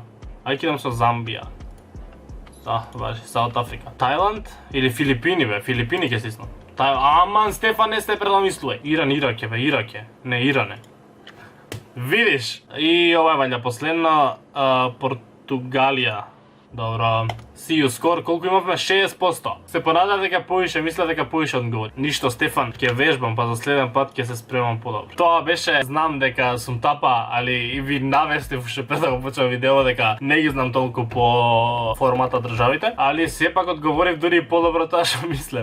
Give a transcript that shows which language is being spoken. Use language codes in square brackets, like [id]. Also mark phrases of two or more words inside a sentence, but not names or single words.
[mk] Ај ке идам со Замбија. Важи, Саут Африка. Тајланд или Филипини бе, Филипини ке стиснам. Аман, Стефан, не сте предомислуе. Иран, Ирак е бе, Ирак е. Не, Иран е. Видиш? И ова е ваља последно, Португалија. Добро. [en] See you score, [mk] колку имавме 60%. Се понадав дека повише, мисля дека повише одговори. Ништо, Стефан, ќе вежбам, па за следен пат ќе се спремам подобро. Тоа беше, знам дека сум тапа, али и ви навестив уште пред да го почнам видео дека не ги знам толку по формата државите, али сепак одговорив дури и подобро тоа што мислев.